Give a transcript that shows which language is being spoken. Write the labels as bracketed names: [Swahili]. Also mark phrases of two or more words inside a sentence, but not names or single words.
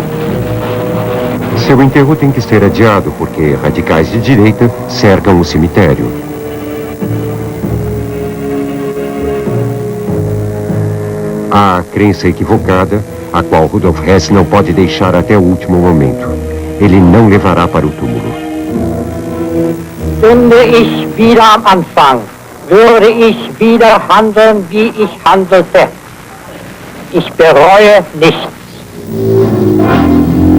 [Portuguese] Seu enterro tem que ser adiado porque radicais de direita cercam o cemitério. Há a crença equivocada, a qual Rudolf Hess não pode deixar até o último momento. Ele não levará para o túmulo. [German] Stünde ich wieder am Anfang, würde ich wieder handeln, wie ich handelte. Ich bereue nichts.